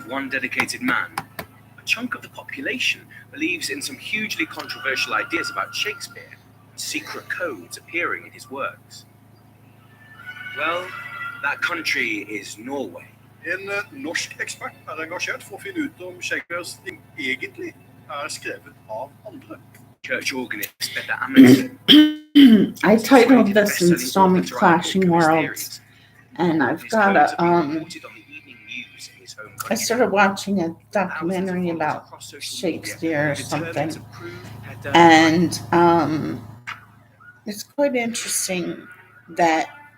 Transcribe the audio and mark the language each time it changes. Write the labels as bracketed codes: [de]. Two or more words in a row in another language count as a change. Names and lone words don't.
[en] of one dedicated man, a chunk of the population believes in some hugely controversial ideas about Shakespeare and secret codes appearing in his works. Well, that country is Norway. [no] En norsk ekspert er engasjert for å finne ut om Shakespeares ting egentlig er skrevet av andre. [en] Church organist Peter Amundsen. I titled this installment Clashing Worlds, and I've got I started watching a documentary about Shakespeare or something, and it's quite interesting that